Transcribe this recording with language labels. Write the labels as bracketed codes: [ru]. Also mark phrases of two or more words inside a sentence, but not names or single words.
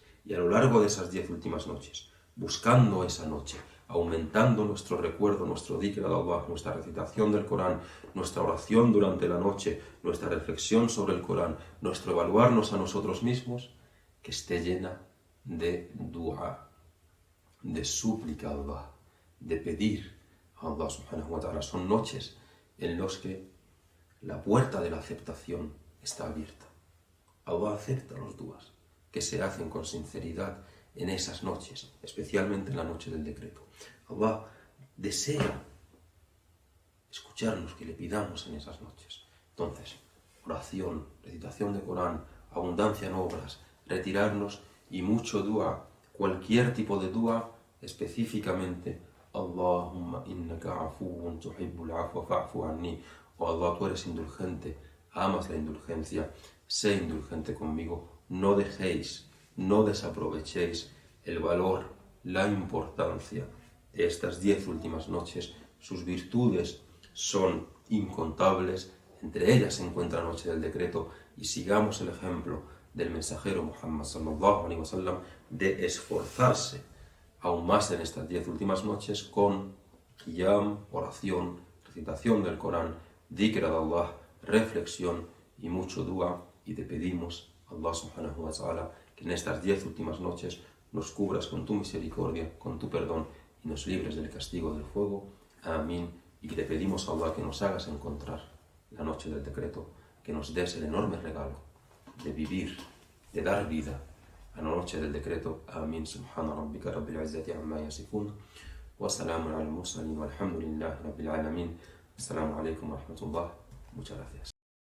[es] Y a lo largo de esas 10 últimas noches, buscando esa noche, aumentando nuestro recuerdo, nuestro dhikr de Allah, nuestra recitación del Corán, nuestra oración durante la noche, nuestra reflexión sobre el Corán, nuestro evaluarnos a nosotros mismos, que esté llena de dua, de súplica a Allah, de pedir a Allah [ar] سبحانه وتعالى. [es] Son noches en las que la puerta de la aceptación está abierta. Allah acepta los duas que se hacen con sinceridad en esas noches, especialmente en la noche del decreto. Allah desea escucharnos, que le pidamos en esas noches. Entonces, oración, recitación de Corán, abundancia en obras, retirarnos y mucho dua, cualquier tipo de dua, específicamente [ar] اللهم إنك عفو تحب العفو فاعف عني. [es] Oh Allah, tú eres indulgente, amas la indulgencia, sé indulgente conmigo. No dejéis, no desaprovechéis el valor, la importancia de estas 10 últimas noches. Sus virtudes son incontables, entre ellas se encuentra la noche del decreto, y sigamos el ejemplo del mensajero Muhammad [ar] صلى الله عليه وسلم [es] de esforzarse aún más en estas 10 últimas noches con qiyam, oración, recitación del Corán, dhikr de Allah, reflexión y mucho dua. Y te pedimos, [ar] الله سبحانه وتعالى, [es] que en estas 10 últimas noches nos cubras con tu misericordia, con tu perdón, y nos libres del castigo del fuego. Amén. Y que te pedimos a Allah que nos hagas encontrar la noche del decreto, que nos des el enorme regalo de vivir, de dar vida a la noche del decreto. Amén. [ar] سبحان ربك رب العزة عما يصفون وسلام على المرسلين والحمد لله رب العالمين. السلام عليكم ورحمة الله. [es] Muchas gracias.